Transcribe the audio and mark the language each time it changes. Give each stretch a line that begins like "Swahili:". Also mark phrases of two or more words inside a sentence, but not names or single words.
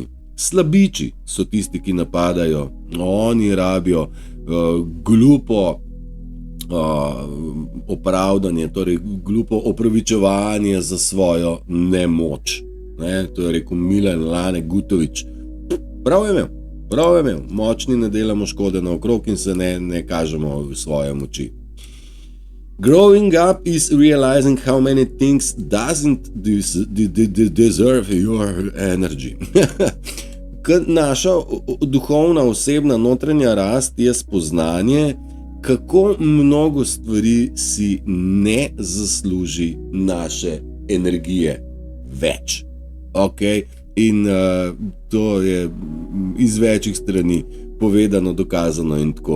Slovenian: Slabiči so tisti, ki napadajo. Oni rabijo glupo opravdanje, torej glupo opravičevanje za svojo nemoč. Ne? To je rekel Milan Lane Gutovič. Prav je imel. Močni ne delamo škode naokrog in se ne kažemo v svoje moči.
English: Growing up is realizing how many things doesn't deserve your energy.
Slovenian: Naša duhovna osebna notranja rast je spoznanje, kako mnogo stvari si ne zasluži naše energije več. Okay? In to je iz večjih strani povedano, dokazano in tako.